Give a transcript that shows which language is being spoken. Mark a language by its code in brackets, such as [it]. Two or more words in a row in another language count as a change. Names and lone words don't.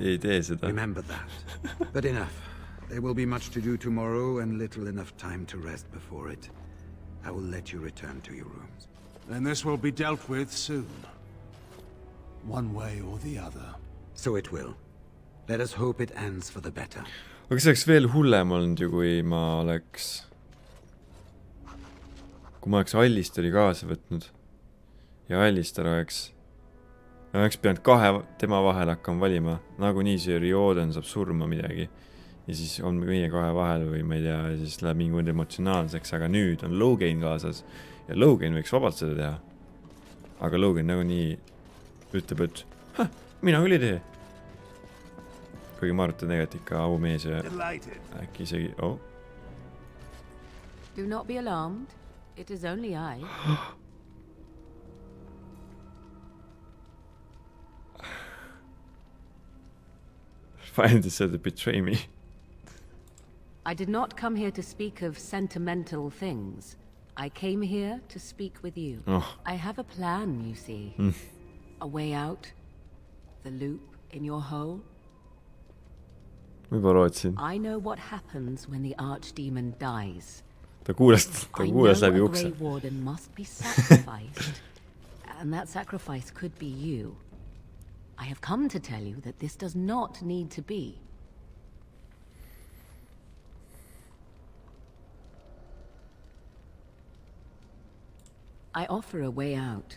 [en] Remember that. But enough. There will be much to do tomorrow, and little enough time to rest before it. I will let you return to your rooms. Then this will be dealt with soon. One way or the other. So it will. Let us hope it ends for the better. [et] Aga see oleks veel hullem olnud ju, kui ma oleks Alisteri kaasa võtnud ja Alister oleks pidanud kahe tema vahel hakkama valima, nagu nii see Riordan saab surma midagi ja siis on meie kahe vahel või ma ei tea, siis läheb mingi emotsionaalseks, aga nüüd on Logan kaasas ja Logan võiks vabalt seda teha, aga Logan nagu nii ütleb, et mina küll ei tee, kuigi ma arvan, tegelikult ikka aumees ja äkki isegi, [en] Do not be alarmed. It is only I. Finally said to betray me. I did not come here to speak of sentimental things. I came here to speak with you. I have a plan, you see. A way out. The loop in your hole. I know what happens when the Archdemon dies. [et] Ta kuulas läbi ukse. [en] A Grey Warden must be sacrificed. And that sacrifice could be you. I have come to tell you that this does not need to be. I offer a way out.